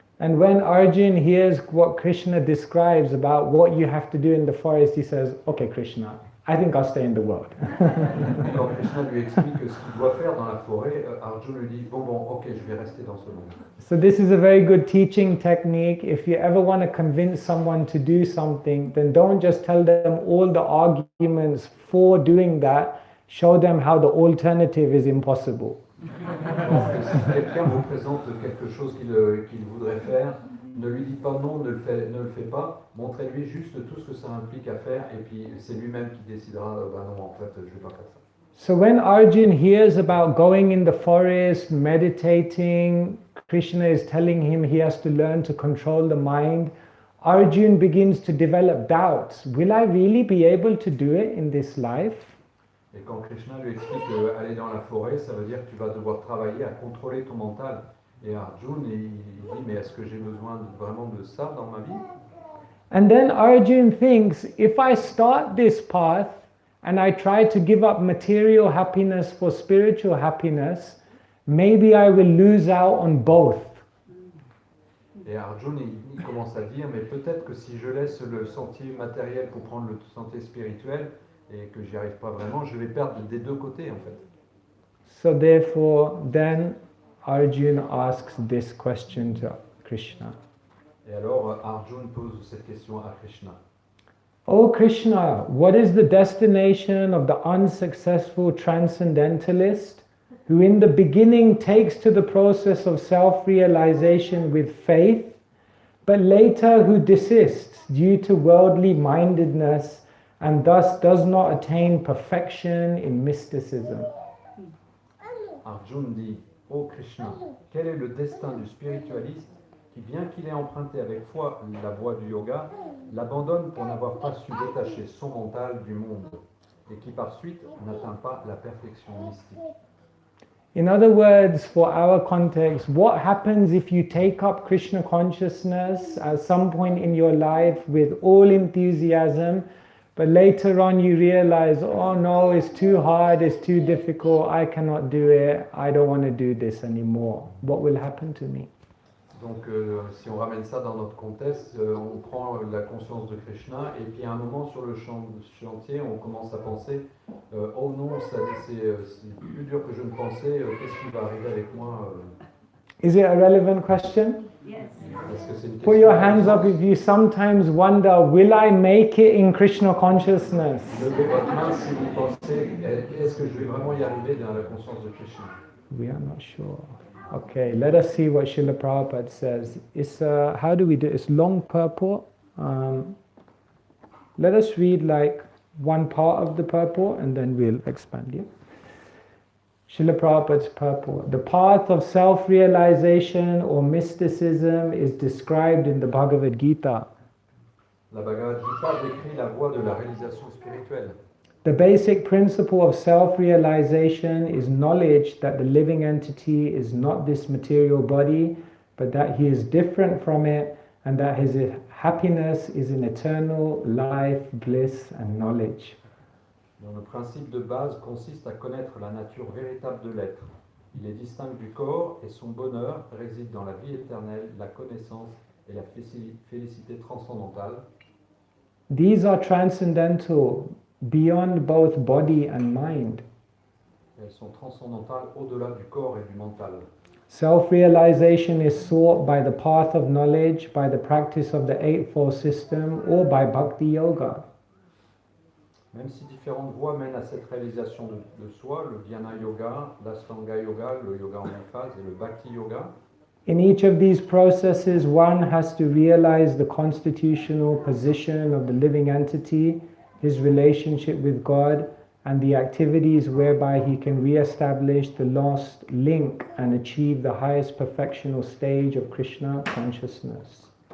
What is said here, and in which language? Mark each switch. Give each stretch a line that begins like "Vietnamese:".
English: And when Arjuna hears what Krishna describes about what you have to do in the forest, he says, okay Krishna, I think I'll stay in the world.
French: Quand Krishna lui explique ce qu'il doit faire dans la forêt, Arjuna lui dit, bon, ok, je vais rester dans ce monde.
English: So this is a very good teaching technique. If you ever want to convince someone to do something, then don't just tell them all the arguments for doing that. Show them how the alternative is impossible.
French: Donc, si quelqu'un vous présente quelque chose qu'il voudrait faire, ne lui dites pas non, ne le fais pas, montrez-lui juste tout ce que ça implique à faire et puis c'est lui-même qui décidera, non, en fait, je ne vais pas faire ça.
English: So when Arjuna hears about going in the forest, meditating, Krishna is telling him he has to learn to control the mind, Arjuna begins to develop doubts. Will I really be able to do it in this life?
French: Et quand Krishna lui explique aller dans la forêt, ça veut dire que tu vas devoir travailler à contrôler ton mental. Et Arjuna, il dit, mais est-ce que j'ai besoin vraiment de ça dans ma vie?
English: And then Arjuna thinks, if I start this path and I try to give up material happiness for spiritual happiness, maybe I will lose out on both.
French: Et Arjuna, il commence à dire, mais peut-être que si je laisse le sentier matériel pour prendre le sentier spirituel, et que j'y arrive pas vraiment, je vais perdre des deux côtés en fait.
English: So therefore, then Arjuna asks this question to Krishna.
French: Et alors Arjuna pose cette question à Krishna.
English: Oh Krishna, what is the destination of the unsuccessful transcendentalist who in the beginning takes to the process of self-realization with faith, but later who desists due to worldly mindedness and thus does not attain perfection in mysticism?
French: Arjuna dit, oh Krishna, quel est le destin du spiritualiste qui, bien qu'il ait emprunté avec foi la voie du yoga, l'abandonne pour n'avoir pas su détacher son mental du monde, et qui par suite n'atteint pas la perfection mystique.
English: In other words, for our context, what happens if you take up Krishna consciousness at some point in your life with all enthusiasm, but later on you realize, oh no, it's too hard, it's too difficult, I cannot do it, I don't want to do this anymore. What will happen to me?
French: Donc, si on ramène ça dans notre contexte, on prend la conscience de Krishna, et puis à un moment sur le chantier, on commence à penser oh non, c'est plus dur que je ne pensais, qu'est-ce qui va arriver avec moi
English: Is it a relevant question? Yes.
French: Est-ce que c'est une
English: Put your hands up if you sometimes wonder, will I make it in Krishna consciousness?
French: Levez votre main si vous pensez, est-ce que je vais vraiment y arriver dans la conscience de Krishna?
English: We are not sure. Okay, let us see what Srila Prabhupada says. It's how do we do it? It's long purport. Let us read like one part of the purport and then we'll expand it. Srila Prabhupada's purport. The path of self-realization or mysticism is described in the Bhagavad Gita.
French: La Bhagavad Gita décrit la voie de la réalisation spirituelle.
English: The basic principle of self-realization is knowledge that the living entity is not this material body, but that he is different from it, and that his happiness is in eternal life, bliss, and knowledge.
French: Donc, le principe de base consiste à connaître la nature véritable de l'être. Il est distinct du corps et son bonheur réside dans la vie éternelle, la connaissance et la félicité transcendantale.
English: These are transcendental, beyond both body and mind.
French: Elles sont transcendantales au-delà du corps et du mental.
English: Self-realization is sought by the path of knowledge, by the practice of the Eightfold System, or by Bhakti Yoga.
French: Même si différentes voies mènent à cette réalisation de soi, le Dhyana Yoga, l'Astanga Yoga, le Yoga en 8 phases et le Bhakti Yoga,
English: in each of these processes, one has to realize the constitutional position of the living entity, his relationship with God, and the activities whereby he can re-establish the lost link and achieve the highest perfectional stage of Krishna consciousness.